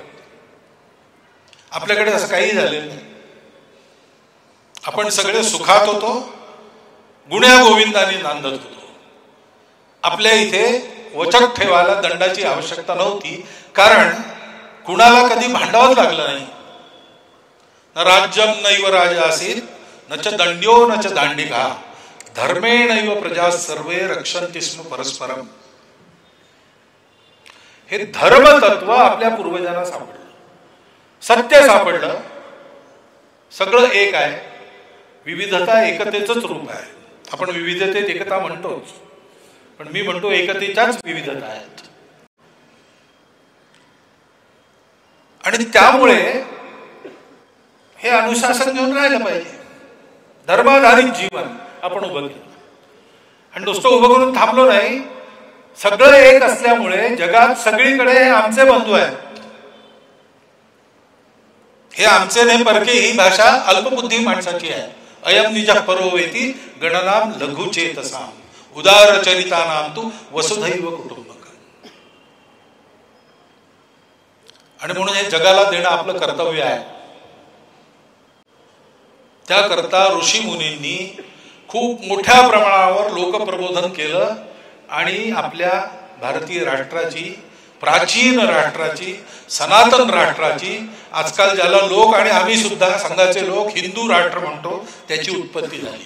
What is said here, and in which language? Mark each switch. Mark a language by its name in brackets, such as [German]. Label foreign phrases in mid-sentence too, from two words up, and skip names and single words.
[Marathi] आपल्याकडे असं काही झालेलं नाही. आपण सगळे सुखात होतो, गुण्या गोविंदाने नांदत होतो. आपल्या इथे वचक ठेवायला दंडाची आवश्यकता नव्हती, कारण कुणाला कधी भांडावंच लागलं नाही. [Sanskrit] न राज्यम नैव राजा असेल न च दंड्यो न च दांडिका धर्मेणैव प्रजा सर्वे रक्षन्ति स्म परस्परम. [Marathi] हे धर्मतत्व आपल्या पूर्वजांना सापडलं, सत्य सापडलं. सगळं एक आहे, विविधता एकतेचंच रूप आहे. आपण विविधतेत एकता म्हणतोच, पण मी म्हणतो एकतेच्याच विविधता आहेत. आणि त्यामुळे हे अनुशासन घेऊन राहिलं पाहिजे. धर्माधारित जीवन आपण उभं केलं. आणि नुसतं उभं करून थांबलो नाही, सगळं एक असल्यामुळे जगात सगळीकडे आमचे बंधू आहेत. हे आमचे नाही परके ही भाषा अल्पबुद्धी माणसाची आहे. [Sanskrit] अयम निज परो वेती गणनाम लघुचेतसाम उदार चरितानाम तू वसुधैव कुटुंबकम. [Marathi] आणि म्हणून हे जगाला देणं आपलं कर्तव्य आहे. त्याकरता ऋषी मुनींनी खूप मोठ्या प्रमाणावर लोकप्रबोधन केलं आणि आपल्या भारतीय राष्ट्राची प्राचीन राष्ट्राची, सनातन राष्ट्राची, आजकाल ज्याला लोक आणि आम्ही सुद्धा संघाचे लोक हिंदू राष्ट्र म्हणतो, त्याची उत्पत्ती झाली.